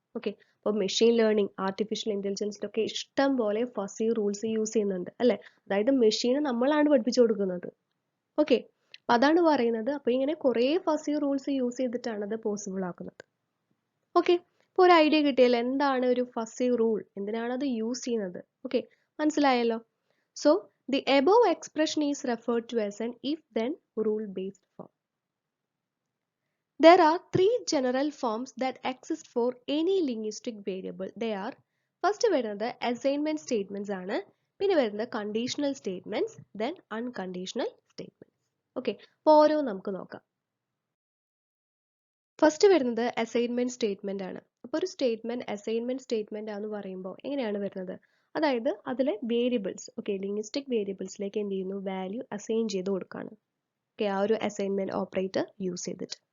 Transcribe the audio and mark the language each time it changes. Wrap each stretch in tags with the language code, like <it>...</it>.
<ml>Okay, അപ്പോൾ machine learning, artificial ഇന്റലിജൻസിലൊക്കെ ഇഷ്ടം പോലെ ഫസി റൂൾസ് യൂസ് ചെയ്യുന്നുണ്ട് അല്ലെ. അതായത് മെഷീന് നമ്മളാണ് പഠിപ്പിച്ചു കൊടുക്കുന്നത്. ഓക്കെ, അപ്പൊ അതാണ് പറയുന്നത്. അപ്പൊ ഇങ്ങനെ കുറെ ഫസി റൂൾസ് യൂസ് ചെയ്തിട്ടാണ് അത് പോസിബിൾ ആക്കുന്നത്. ഓക്കെ, ഇപ്പോൾ ഒരു ഐഡിയ കിട്ടിയല്ലോ എന്താണ് ഒരു ഫസി റൂൾ, എന്തിനാണ് അത് യൂസ് ചെയ്യുന്നത്. ഓക്കെ, മനസ്സിലായല്ലോ.</ml> <en>So the above expression is referred to as an if-then rule-based form. There are three general forms that exist for any linguistic variable. They are first വരുന്നത് assignment statements ആണ്,</en> <ml>പിന്നെ വരുന്നത്</ml> <en>conditional statements, then unconditional statements.</en> <ml>Okay, അപ്പോൾ ഓരോ നമുക്ക് നോക്കാം. First വരുന്നത് assignment statement ആണ്. അപ്പോൾ ഒരു സ്റ്റേറ്റ്മെന്റ് അസൈൻമെന്റ് സ്റ്റേറ്റ്മെന്റ് ആണെന്ന് പറയുമ്പോൾ എങ്ങനെയാണ് വരുന്നത്? അതായത് അതിലെ വേരിയബിൾസ്, ഓക്കെ, ലിംഗ്വിസ്റ്റിക് വേരിയബിൾസിലേക്ക് എന്ത് ചെയ്യുന്നു? വാല്യൂ അസൈൻ ചെയ്ത് കൊടുക്കുകയാണ്. ഓക്കെ, ആ ഒരു അസൈൻമെന്റ് ഓപ്പറേറ്റർ യൂസ് ചെയ്തിട്ട്.</ml>